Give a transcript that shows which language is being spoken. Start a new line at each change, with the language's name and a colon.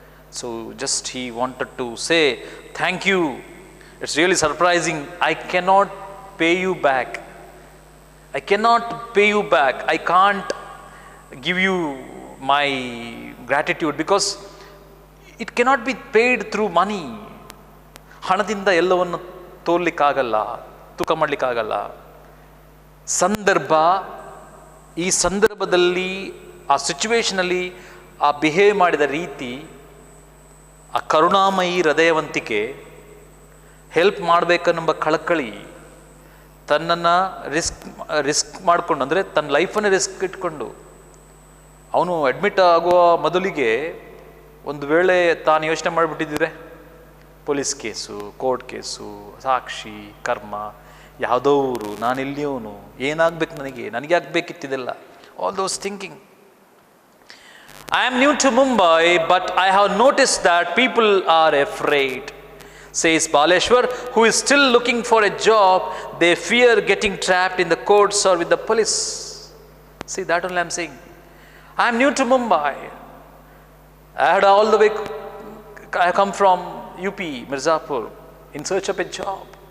English: So just he wanted to say thank you. It's really surprising. I cannot pay you back. I cannot pay you back. I can't give you my gratitude because it cannot be paid through money.
Kannada: ಹಣದಿಂದ ಎಲ್ಲವನ್ನು ತೋರ್ಲಿಕ್ಕಾಗಲ್ಲ, ತೂಕ ಮಾಡಲಿಕ್ಕಾಗಲ್ಲ. ಸಂದರ್ಭ, ಈ ಸಂದರ್ಭದಲ್ಲಿ ಆ ಸಿಚುವೇಶನಲ್ಲಿ ಆ behave ಮಾಡಿದ ರೀತಿ, ಆ ಕರುಣಾಮಯಿ ಹೃದಯವಂತಿಕೆ, ಹೆಲ್ಪ್ ಮಾಡಬೇಕನ್ನುವ ಕಳಕಳಿ, ತನ್ನನ್ನು ರಿಸ್ಕ್ ಮಾಡಿಕೊಂಡು, ಅಂದರೆ ತನ್ನ ಲೈಫನ್ನೇ ರಿಸ್ಕ್ ಇಟ್ಕೊಂಡು, ಅವನು ಅಡ್ಮಿಟ್ ಆಗುವ ಮೊದಲಿಗೆ ಒಂದು ವೇಳೆ ತಾನು ಯೋಚನೆ ಮಾಡಿಬಿಟ್ಟಿದ್ರೆ ಪೊಲೀಸ್ ಕೇಸು, ಕೋರ್ಟ್ ಕೇಸು, ಸಾಕ್ಷಿ, ಕರ್ಮ, ಯಾವುದೋರು, ನಾನಿಲ್ಲಿಯವನು, ಏನಾಗಬೇಕು, ನನಗೆ ಆಗಬೇಕಿತ್ತಿದೆಲ್ಲ,
English: All those thinking. I am new to Mumbai, but I have noticed that people are afraid, says Baleshwar, who is still looking for a job. They fear getting trapped in the courts or with the police. See, that only I am saying. I am new to Mumbai. I had all the way, I come from UP, Mirzapur, in search of a job.